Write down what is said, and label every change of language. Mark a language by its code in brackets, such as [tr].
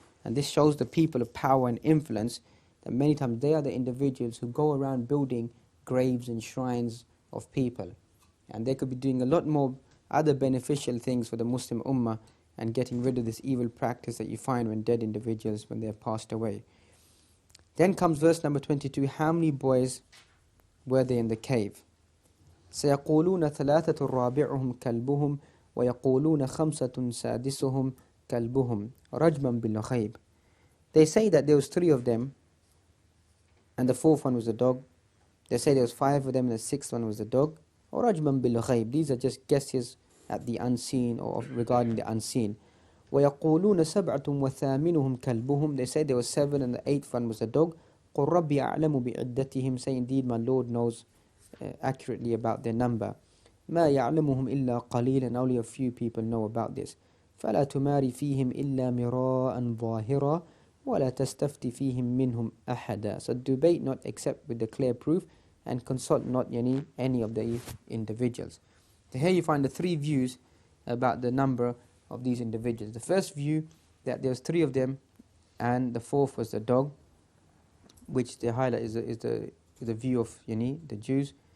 [en] And this shows the people of power and influence, that many times they are the individuals who go around building graves and shrines of people. And they could be doing a lot more other beneficial things for the Muslim Ummah, and getting rid of this evil practice that you find when dead individuals, when they have passed away. Then comes verse number 22. How many boys were there in the cave? [ar] سيقولون ثلاثة رابعهم كلبهم ويقولون خمسة سادسهم كلبهم رجما بالغيب. [en] They say that there was 3 of them, and the 4th one was a dog. They say there was 5 of them, and the 6th one was a dog. Or [ar] رجما بالغيب. [en] These are just guesses at the unseen, or regarding the unseen. [ar] ويقولون سبعة وثامنهم كلبهم. [en] They say there was 7, and the 8th one was a dog. [ar] قل ربي أعلم بعدتهم. [en] Say, indeed my Lord knows accurately about their number. [ar] ما يعلمهم إلا قليل. [en] And only a few people know about this. [ar] فلا تماري فيهم إلا مراء ظاهرا ولا تستفتي فيهم منهم أحدا. [en] So debate not except with the clear proof, and consult not any of the individuals. So here you find the 3 views about the number of these individuals. The first view, that there was 3 of them, and the 4th was the dog, which the highlight is the view of the Jews.